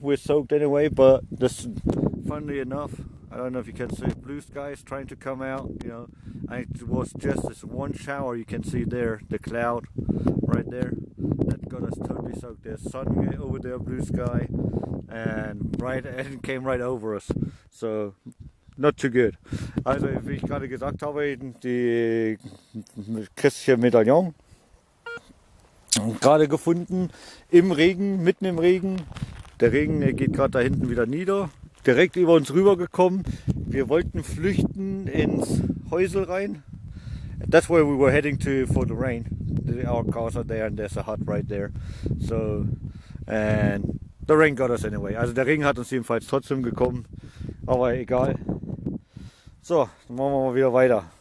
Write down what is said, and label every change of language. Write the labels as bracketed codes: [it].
[en] We're soaked anyway, but this, funnily enough, I don't know if you can see, blue sky is trying to come out, you know, and it was just this one shower you can see there, the cloud right there, that got us totally soaked. There's sun over there, blue sky, and it came right over us. So not too good. [de] Also wie ich gerade gesagt habe, die christliche Medaillon gerade gefunden im Regen, mitten im Regen. Der Regen der geht gerade da hinten wieder nieder. Direkt über uns rüber gekommen. Wir wollten flüchten ins Häusel rein. [en] That's where we were heading to for the rain. Our cars are there and there's a hut right there. So, and the rain got us anyway. [de] Also der Regen hat uns jedenfalls trotzdem gekommen. Aber egal. So, dann machen wir mal wieder weiter.